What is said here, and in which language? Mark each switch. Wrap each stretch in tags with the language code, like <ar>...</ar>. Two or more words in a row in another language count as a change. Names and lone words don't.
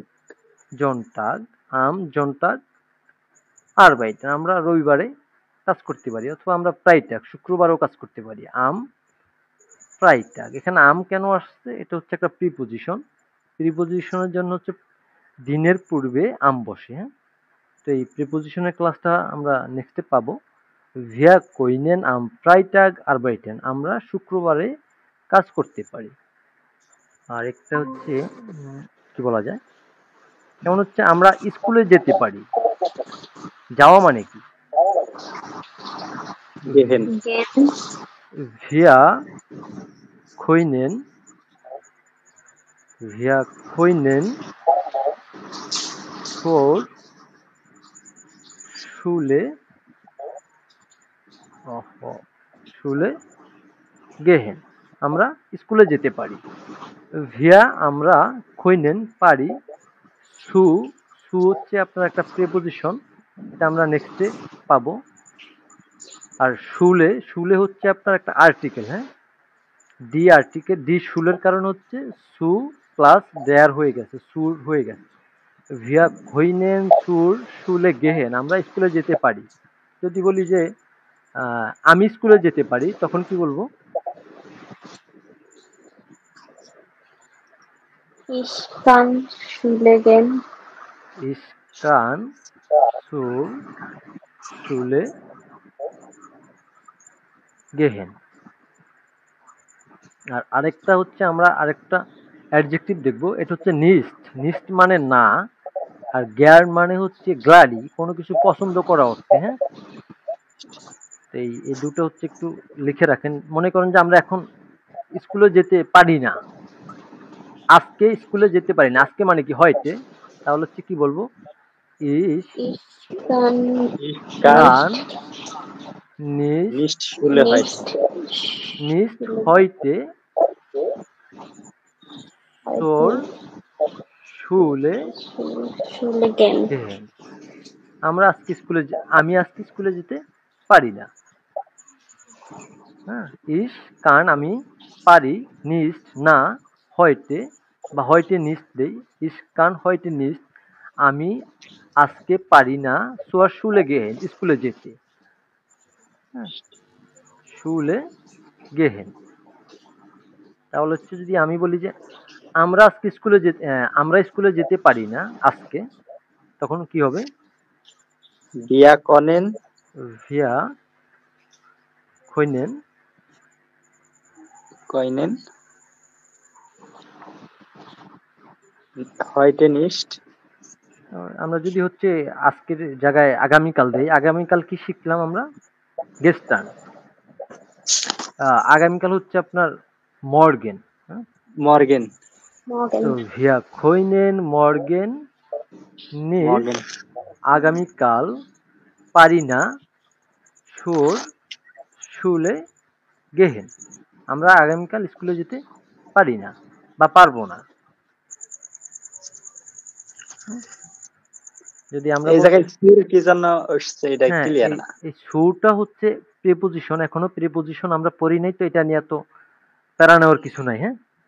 <bn>জন্টাগ,</bn> <de>am Sonntag arbeiten,</de> <bn>আমরা রবিবারে কাজ করতে পারি, অথবা আমরা ফ্রাইটাগ শুক্রবারও কাজ করতে পারি। ফ্রাইটাগ, এখানে আম কেন আসছে? এটা হচ্ছে একটা প্রিপোজিশন, প্রিপোজিশনের জন্য হচ্ছে দিনের পূর্বে আম বসে, হ্যাঁ? তো এই প্রিপোজিশনের ক্লাসটা আমরা নেক্সটে পাবো।</bn> <de>Wir können am Freitag arbeiten.</de> <bn>আমরা শুক্রবারে কাজ করতে পারি। আর একটা হচ্ছে কি বলা যায়? যেমন হচ্ছে আমরা স্কুলে যেতে পারি। যাওয়া মানে কি?</bn> <de>গেহেন। gehen, Wir können wir können zur Schule Schule gehen.</de> <bn>আমরা স্কুলে যেতে পারি। Wir আমরা können পারি। সু সু হচ্ছে আপনার একটা প্রিপোজিশন, এটা আমরা নেক্সটে পাবো। আর শুলে শুলে হচ্ছে আপনার একটা আর্টিকেল, হ্যাঁ? ডি আর্টিকেল, ডি শুলের কারণ হচ্ছে সু প্লাস দেয়ার হয়ে গেছে, সুর হয়ে গেছে।</bn> <de>wir können zur Schule gehen,</de> <bn>আমরা স্কুলে যেতে পারি। যদি বলি যে আমি স্কুলে যেতে পারি, তখন কি বলবো?</bn> <de>ich kann Schule gehen, Ich kann zur Schule gehen.</de> <bn>আর আরেকটা হচ্ছে আমরা আরেকটা অ্যাডজেক্টিভ দেখবো, এটা হচ্ছে নিস্ট। নিস্ট মানে না, আর গ্যার মানে হচ্ছে গ্লাডি, কোনো কিছু পছন্দ করা অর্থে, হ্যাঁ? এই এই দুটো হচ্ছে একটু লিখে রাখেন। মনে করেন যে আমরা এখন স্কুলে যেতে পারি না, আজকে স্কুলে যেতে পারি না, আজকে মানে কি হয়তে, তাহলে হচ্ছে কি বলবো?</bn> <de>Ich ich kann Ich kann kann nicht nicht Schule heute. nicht heute zur Schule Schule gehen, gehen.</de> <bn>আমরা আজকে স্কুলে আমি আজকে স্কুলে যেতে পারি না। হ্যাঁ,</bn> <de>ich kann</de> <bn>আমি পারি,</bn> <de>nicht না, heute বা heute nicht দেই, ich kann heute nicht</de> <bn>আমি আজকে পারি না,</bn> <de>zur Schule gehen</de> <bn>স্কুলে যেতে। হ্যাঁ,</bn> <de>Schule gehen।</de> <bn>তাহলে হচ্ছে যদি আমি বলি যে আমরা আজকে স্কুলে যেতে আমরা স্কুলে যেতে পারি না আজকে, তখন কি হবে?</bn> <de>Wir können Wir können können heute nicht</de> <bn>আমরা যদি হচ্ছে আজকের জায়গায় আগামীকাল দেই, আগামীকাল কি শিখলাম আমরা? gestern। আগামীকাল হচ্ছে আপনার morgen, হ্যাঁ?</bn> <de>morgen.</de> <bn>তো</bn> <de>morgen, wir können morgen nicht Morgen.</de> <bn>আগামীকাল পারি না</bn> <de>zur Schule gehen</de> <bn>আমরা আগামীকাল স্কুলে যেতে পারি না বা পারবো না। যদি আমরা এই জায়গায় সুর কি জন্য আসছে এটা হ্যাঁ, ক্লিয়ার না। এই সুরটা হচ্ছে প্রিপোজিশন, এখনো প্রিপোজিশন আমরা পড়ি নাই, তো এটা নিয়ে তো প্যারা নেওয়ার কিছু নাই, হ্যাঁ?</bn>